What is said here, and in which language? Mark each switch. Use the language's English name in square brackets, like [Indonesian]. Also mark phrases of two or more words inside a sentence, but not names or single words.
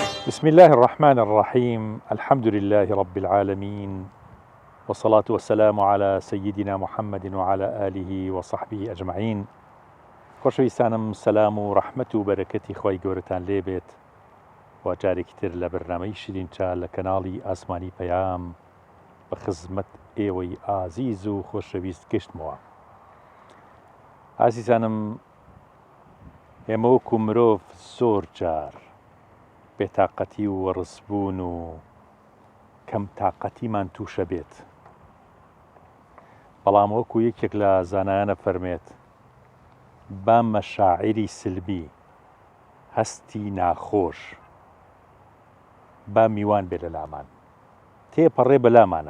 [Arabic] بسم الله الرحمن الرحيم. الحمد لله رب العالمين، والصلاة والسلام على سيدنا محمد وعلى آله وصحبه أجمعين. [Central Kurdish] خۆشەویستانم، سەلام و ڕەحمەت و بەرەکەتی خۆی گەورەتان لێبێت و جارێکی تر لە بەرنامەی شیرینچا لە کەناڵی ئاسمانی پەیام بە خزمەت ئێوەی ئازیز و خۆشەویست گەشتمەوە. ئازیزانم، ئێمە وەکو مرۆڤ زۆر جار بێتاقەتی و وەڕسبوون و کەم تاقەتیمان تووشە بێت، بەڵام وەکو یەکێک لە زانایانە فەرمێت، با مەشاعری سلبی، هەستی ناخۆش با میوان بێ لە لامان، تێپەڕێ بە لامانە.